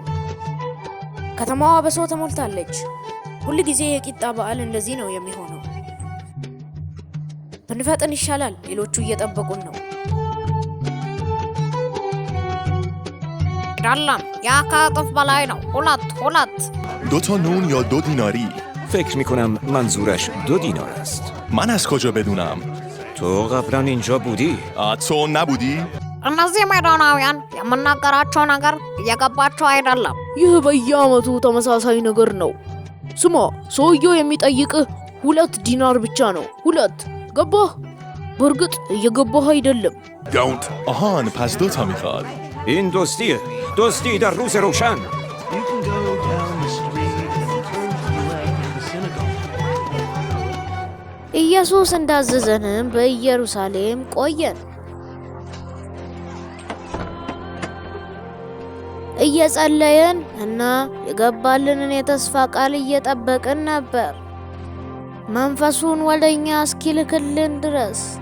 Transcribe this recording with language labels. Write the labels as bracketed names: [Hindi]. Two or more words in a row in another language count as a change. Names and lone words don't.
[Amharic] ከተማዋ በሰው ተሞልታለች። ሁል ጊዜ የቂጣ በዓል እንደዚህ ነው የሚሆነው። ብንፈጥን ይሻላል፣ ሌሎቹ እየጠበቁን ነው። ዳላም ያ ከእጥፍ በላይ ነው። ሁለት [Persian] 2 نون یا 2 دیناری؟ فکر میکنم منظورش 2 دینار است. من از کجا بدونم؟ تو قبلا اینجا بودی؟ تو نبودی؟ [Amharic] እነዚህ ሜዳናውያን የምናገራቸው ነገር እየገባቸው አይደለም። ይህ በየዓመቱ ተመሳሳይ ነገር ነው። ስማ፣ ሰውየው የሚጠይቅህ 2 ዲናር ብቻ ነው። 2 ገባህ? በእርግጥ እየገባህ አይደለም። [Persian] آهان پس 2 تا میخواد. این دوستی در روز روشن. [Amharic] ኢየሱስ እንዳዘዘንም በኢየሩሳሌም ቆየን። እየጸለየን እና የገባልንን የተስፋ ቃል እየጠበቅን ነበር፣ መንፈሱን ወደኛ እስኪልክልን ድረስ።